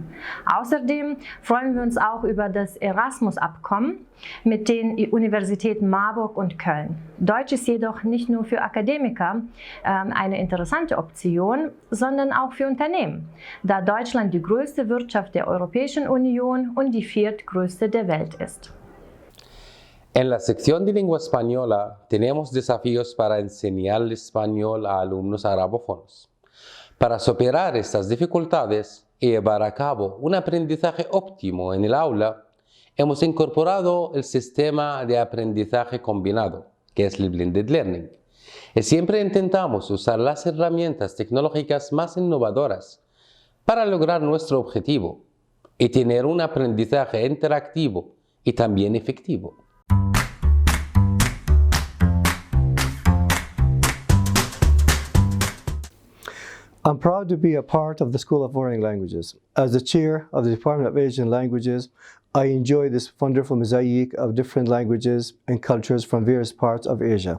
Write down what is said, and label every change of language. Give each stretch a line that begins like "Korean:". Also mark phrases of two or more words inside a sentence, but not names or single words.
German: Außerdem freuen wir uns auch über das Erasmus-Abkommen mit den Universitäten Marburg und Köln. Deutsch ist jedoch nicht nur für Akademiker eine interessante Option, sondern auch für Unternehmen, da Deutschland die größte Wirtschaft der Europäischen Union und die 4. größte der Welt ist.
Spanish: En la sección de lengua española tenemos desafíos para enseñar el español a alumnos arabófonos. Para superar estas dificultades y llevar a cabo un aprendizaje óptimo en el aula, hemos incorporado el sistema de aprendizaje combinado, que es el
English: Blended Learning.
Spanish: Y siempre intentamos usar las herramientas tecnológicas más innovadoras para lograr nuestro objetivo y tener un aprendizaje interactivo y también efectivo.
English: I'm proud to be a part of the School of Foreign Languages. As the chair of the Department of Asian Languages, I enjoy this wonderful mosaic of different languages and cultures from various parts of Asia.